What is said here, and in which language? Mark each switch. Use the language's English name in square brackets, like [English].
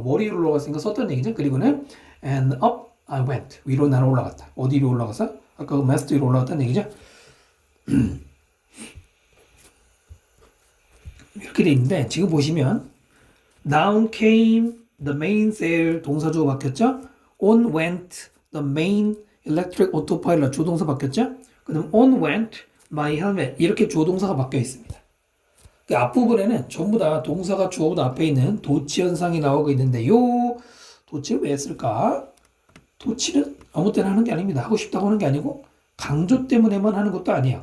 [Korean] 머리 위로 올라갔으니까 썼던 얘기죠. 그리고는 [English] and up I went [Korean] 위로 나는 올라갔다. 어디로 올라갔어? 아까 그 마스트 위로 올라갔다는 얘기죠. 이렇게 돼 있는데 지금 보시면 [English] down came the main sail [Korean] 동사주어 바뀌었죠. [English] on went the main electric autopilot [Korean] 조동사 바뀌었죠. 그다음 [English] on went my helmet [Korean] 이렇게 주어동사가 바뀌어 있습니다. 그 앞부분에는 전부 다 동사가 주어보다 앞에 있는 도치 현상이 나오고 있는데 요 도치를 왜 쓸까? 도치는 아무 때나 하는 게 아닙니다. 하고 싶다고 하는 게 아니고 강조 때문에만 하는 것도 아니에요.